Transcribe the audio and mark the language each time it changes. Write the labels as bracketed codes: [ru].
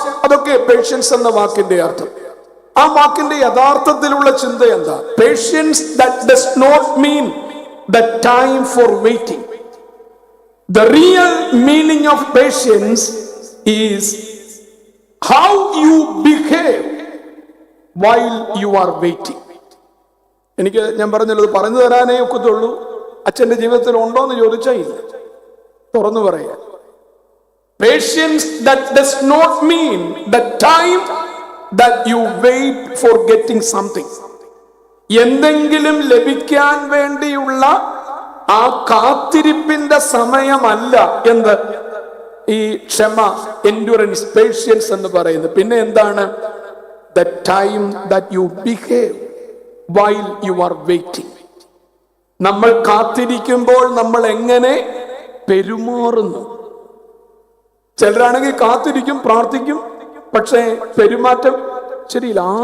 [ml] അതൊക്കെ പേഷ്യൻസ് എന്ന വാക്കിന്റെ അർത്ഥം. ആ വാക്കിന്റെ യഥാർത്ഥത്തിലുള്ള ചിന്ത എന്താ? [en] Patience that does not mean the time for waiting. The real meaning of patience is how you behave while you are waiting. [ml] ഞാൻ പറഞ്ഞല്ലോ, പറഞ്ഞു തരാനേ ഒക്കത്തുള്ളൂ. അച്ഛന്റെ ജീവിതത്തിൽ ഉണ്ടോ എന്ന് ചോദിച്ചാൽ ഇല്ല, തുറന്നു പറയാം. [en] Patience that does not mean the time that you wait for getting something. [ml] എന്തെങ്കിലും ലഭിക്കാൻ വേണ്ടിയുള്ള ആ കാത്തിരിപ്പിന്റെ സമയമല്ല എന്ത്? ഈ ക്ഷമ, എൻഡ്യൂറൻസ്, പേഷ്യൻസ് എന്ന് പറയുന്നത്. പിന്നെ എന്താണ്? [en] The time that you behave while you are waiting. [ml] നമ്മൾ കാത്തിരിക്കുമ്പോൾ നമ്മൾ എങ്ങനെ പെരുമാറുന്നു. ചിലരാണെങ്കിൽ കാത്തിരിക്കും, പ്രാർത്ഥിക്കും, പക്ഷേ പെരുമാറ്റം ശരിയില്ല.